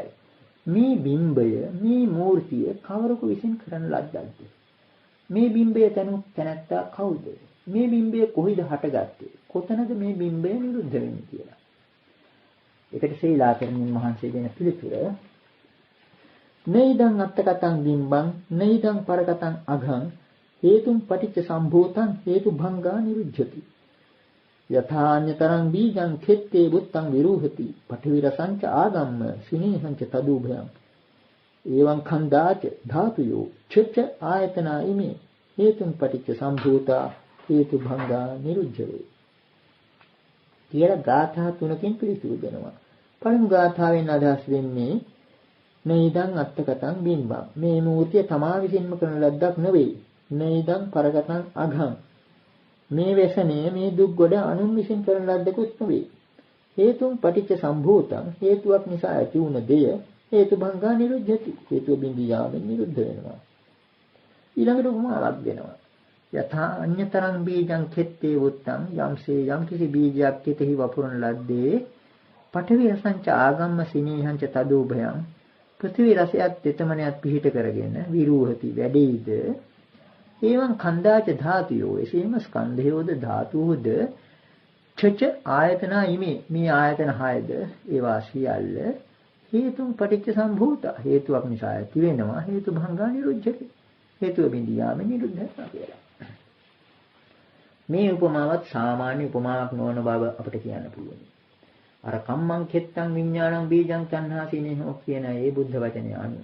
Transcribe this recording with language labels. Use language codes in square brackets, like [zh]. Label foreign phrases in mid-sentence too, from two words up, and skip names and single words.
[si] මේ බිම්බය මේ මූර්තිය කවරෙකු විසින් කරන ලද්දක්ද? මේ බිම්බය තැනැත්තා කවුද? මේ බිම්බය කොහිද හටගත්තේ? කොතනද මේ බිම්බය නිරුද්ධ වෙන්නේ කියලා. ඒකට ශීලාකරණින් මහන්සිය දෙන පිළිතුර [pi] නෛදං අත්තකතං බිම්බං නෛදං පරකතං අඝං හේතුම් පටිච්ච සම්භූතං හේතු භංගා නිරුද්ධති. යථාඤ්‍යතරං බීජං කෙත්තේ බුත්තං විරූහති පඨවි රසංච ආගම්ම සිනේහංච තදුභයං එවං khණ්ඩාච ධාතුයෝ චච්ච ආයතනා ඉමේ හේතුම් පටිච්ච සම්භූතා හේතු භංගා නිරුද්ධවේ. [si] කියලා ගාථා තුනකින් පිළිතුරු දෙනවා. පළමු ගාථාවෙන් අදහස් වෙන්නේ [pi] නෛදං අත්තකතං බිම්බං [si] මේ මූර්තිය තමා විසින්ම කරන ලද්දක් නෙවෙයි. [pi] නෛදං පරකතං අඝං [si] මේ වැසනේ මේ දුක් ගොඩ අනුන් විසින් කරන ලද්දකුත් නෙවෙයි. [pi] හේතුම් පටිච්ච සම්භූතං [si] හේතුවක් නිසා ඇති වුණ දෙය [pi] හේතු භංගා නිරුද්ධති. [si] හේතුව බිඳී යාමෙන් නිරුද්ධ වෙනවා. ඊළඟට උපමාවක් දෙනවා. [pi] යථා අඤ්‍යතරං බීජං කෙත්තේ වුත්තං [si] යම්සේ යම් කිසි බීජයක් කෙතෙහි වපුරන ලද්දේ [pi] පඨවි රසංච ආගම්ම සිනේහංච තදෝභයං [si] පෘථිවි රසයත් තෙතමනයත් පිහිට කරගෙන විරූහති වැඩෙයිද. [pi] ඒවන් ඛණ්ඩාච ධාතුයෝ [si] එසේම ස්කන්ධයෝද ධාතුවෝද [pi] චච ආයතනා ඉමේ [si] මේ ආයතන 6ද ඒවා සියල්ල [pi] හේතුම් පටිච්ච සම්භූත [si] හේතුවක් නිසා ඇති වෙනවා [pi] හේතු භංගා නිරුද්ධති. [si] හේතුව බිඳී යාම නිරුද්ධ වෙනවා කියලා. මේ උපමාවත් සාමාන්‍ය උපමාවක් නොවන බව අපිට කියන්න පුළුවන්. අර [pi] කම්මං කෙත්තං විඥානං බීජං තණ්හාසිනේහෝ [si] කියන ඒ බුද්ධ වචනය අනුව.